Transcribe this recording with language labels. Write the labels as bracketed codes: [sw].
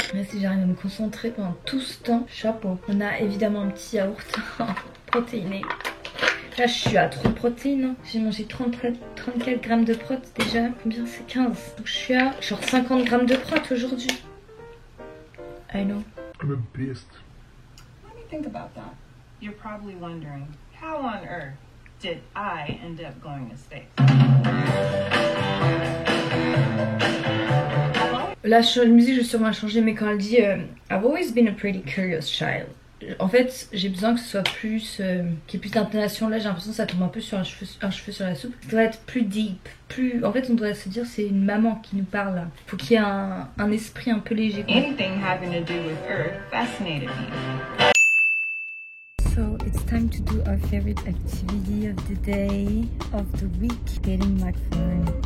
[fr] Si j'arrive à me concentrer pendant tout ce temps, chapeau. On a évidemment un petit yaourt protéiné. Là je suis à trop de protéines. J'ai mangé 34 grammes de prot déjà. Combien c'est? 15. Donc je suis à genre 50 grammes de prot aujourd'hui. [en] I know. I'm pissed. Let me think about that. You're probably wondering, how on earth did I end up going to space? [fr] La musique, je vais sûrement changer, mais quand elle dit [en] I've always been a pretty curious child. [fr] En fait, j'ai besoin que ce soit plus. qu'il y ait plus d'intonation. Là, j'ai l'impression que ça tombe un peu sur un cheveu sur la soupe. Ça doit être plus deep. Plus... En fait, on devrait se dire c'est une maman qui nous parle là. Faut qu'il y ait un esprit un peu léger. [en] Anything having to do with Earth fascinated me. So it's time to do our favorite activity of the day, of the week, getting McFlurry.